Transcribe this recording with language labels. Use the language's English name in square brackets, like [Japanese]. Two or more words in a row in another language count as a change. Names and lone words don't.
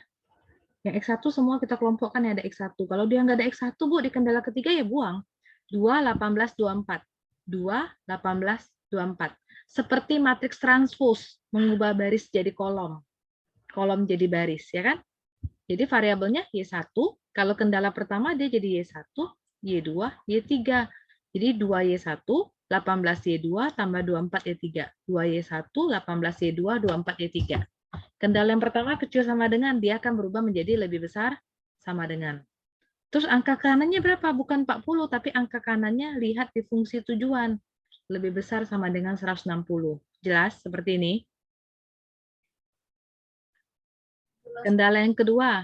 [Indonesian] Yang X1 semua kita kelompokkan yang ada X1. Kalau dia nggak ada X1, Bu, di kendala ketiga ya buang. 2, 18, 24. 2, 18, 24. Seperti matriks transpose, mengubah baris jadi kolom. Kolom jadi baris, ya kan? Jadi variabelnya Y1, kalau kendala pertama dia jadi Y1, Y2, Y3. Jadi 2Y1, 18Y2 tambah 24Y3. 2Y1, 18Y2, 24Y3. Kendala yang pertama kecil sama dengan, dia akan berubah menjadi lebih besar sama dengan. Terus angka kanannya berapa? Bukan 40, tapi angka kanannya lihat di fungsi tujuan. Lebih besar sama dengan 160. Jelas seperti ini? Kendala yang kedua.